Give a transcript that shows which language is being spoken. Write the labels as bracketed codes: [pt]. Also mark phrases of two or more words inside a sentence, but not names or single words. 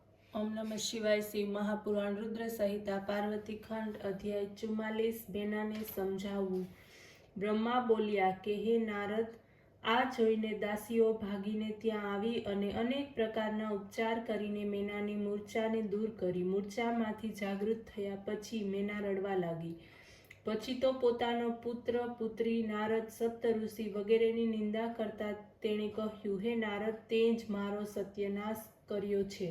[sa] ओम नमः शिवाय। शिव महापुराण रुद्र संहिता पार्वती खंड अध्याय 44। [gu] બેનાને સમજાવવું। બ્રહ્મા બોલ્યા કે હે નારદ, આ જોઈને દાસીઓ ભાગીને ત્યાં આવી અને અનેક પ્રકારના ઉપચાર કરીને મેનાની મૂર્છાને દૂર કરી. મૂર્છામાંથી જાગૃત થયા પછી મેના રડવા લાગી. પછી તો પોતાનો પુત્ર પુત્રી નારદ સપ્ત ઋષિ વગેરેની નિંદા કરતા તેણે કહ્યું, હે નારદ, તે જ મારો સત્યનાશ કર્યો છે.